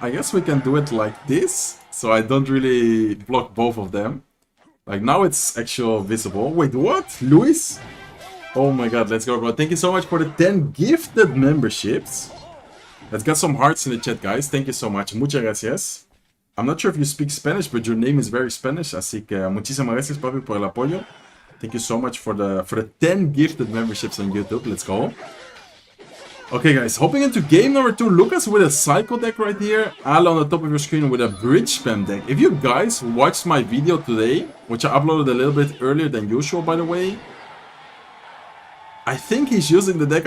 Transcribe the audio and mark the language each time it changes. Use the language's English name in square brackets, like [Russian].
[English] I guess we can do it like this, so I don't really block both of them. Like now it's actual visible. Wait, what? Luis? Oh my god, let's go, bro. Thank you so much for the 10 gifted memberships. Let's get some hearts in the chat, guys. Thank you so much. [Spanish] Muchas gracias. [English] I'm not sure if you speak Spanish, but your name is very Spanish. [Spanish] Así que muchísimas gracias, papi, por el apoyo. [English] Thank you so much for the 10 gifted memberships on YouTube. Let's go. Okay, guys, hopping into game number 2. Lucas with a Psycho deck right here. Al on the top of your screen with a Bridge Spam deck. If you guys watched my video today, which I uploaded a little bit earlier than usual, by the way, I think he's using the deck.